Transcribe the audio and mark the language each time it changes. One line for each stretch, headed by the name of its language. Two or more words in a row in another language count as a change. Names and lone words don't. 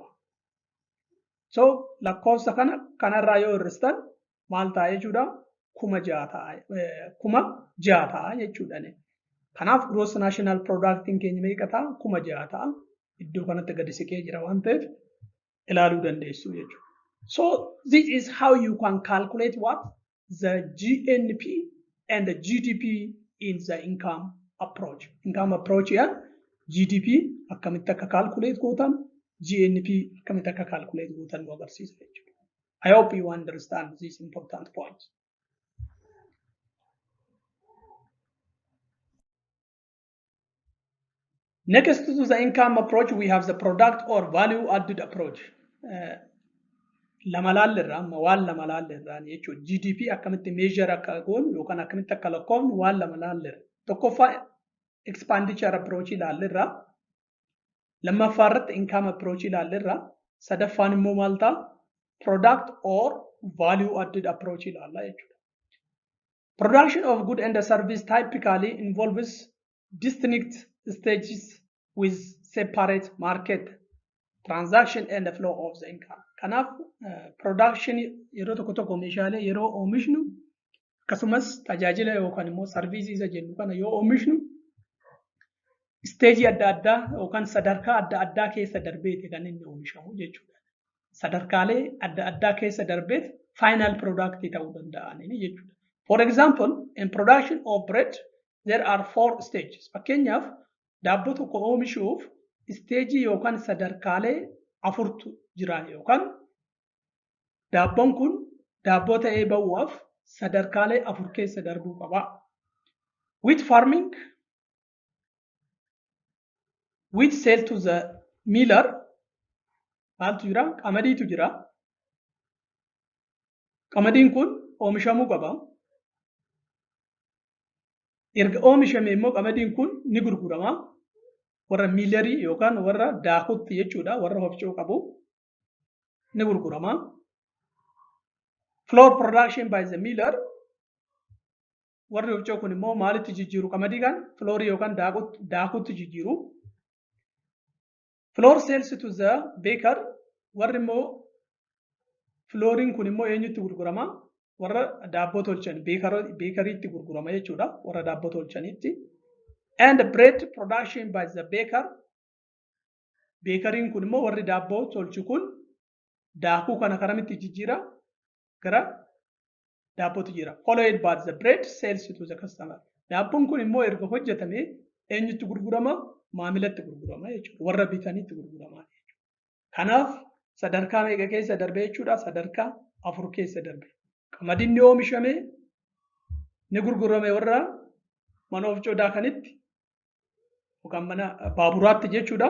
Oromo: So lakkoofsa kanarraa yoo hir'istan maal ta'a jechuudha? 6,000 ta'a jechuudha. Kanaaf
English: gross national productiin
Oromo: keenya meeqa ta'a? 6,000 ta'a. Iddoo kanatti gadi siqee jira waan ta'eef ilaaluu dandeessu jechuudha.
English: So this is how you can calculate what? The GNP and the GDP in the income approach. Income approach
Oromo: yan GDP akkamitti akka calculate gootan, GNP akkamitti akka calculate gootan nu agarsiisa jechuudha.
English: I hope you understand this important point. Next to the income approach, we have the product or value added approach.
Oromo: Lama laalirraa amma waan lama laalirraa jechuudha. GDP akkamitti measure akka goonu yookaan akkamitti akka lakkoofnu waan lama laalirra. Tokkoffaa
English: expenditure approach
Oromo: ilaalirraa. Lammaffaa irratti
English: income approach
Oromo: ilaalirraa. Sadaffaan immoo maal ta'a?
English: Product or value added approach
Oromo: ilaalla jechuudha.
English: Production of good and service typically involves distinct stages with separate market transaction and the flow of the income.
Oromo: Kanaaf production yeroo tokko meeshaalee yeroo oomishnu akkasumas tajaajila yookaan immoo service isa jennu kana yoo oomishnu stage adda addaa yookaan sadarkaa adda addaa keessa darbeeti kan inni oomishamu jechuudha. Sadarkaalee adda addaa keessa darbeet
English: final product
Oromo: ta'uu danda'ani jechuudha.
English: For example, in production of bread there are 4 stages.
Oromo: Fakkeenyaaf daabboo tokko oomishuuf stage yookaan sadarkaalee 4tu jira yookaan daabboon kun daabboo ta'ee ba'uuf sadarkaalee 4 keessa darbuu qaba.
English: Wheat farming, wheat sale to the miller,
Oromo: maaltu jira? Qamadiitu jira. Qamadiin kun oomishamuu qaba. Erga oomishame immoo qamadiin kun ni gurgurama. Warra miilerii yookaan warra daakutti jechuudha, warra hofcoo qabu ni gurgurama.
English: Flour production by the miller,
Oromo: warri hofcoo kun immoo maalitti jijjiiru qamadii kan? Flour yookaan daakutti jijjiiru.
English: Flour sales to the baker,
Oromo: warri immoo flouriin kun immoo eenyutti gurgurama? Warra daabboo tolchan beekariitti gurgurama jechuudha, warra daabboo tolchanitti.
English: And bread production by the baker,
Oromo: beekariin kun immoo warri daabboo tolchu kun daakuu kana karamitti jijjiira? Gara daabbootu jira.
English: Followed by the bread sales to the customer.
Oromo: Daabboon kun immoo erga hojjetame eenyutti gurgurama? Maamilatti gurgurama jechuudha, warra bitanitti gurgurama jechuudha. Kanaaf sadarkaa meeqa keessa darbe jechuudha? Sadarkaa 4 keessa darbe. Qamadiin ni oomishame ni gurgurame warra mana hofcoo daakanitti yookaan mana baaburaatti jechuudha.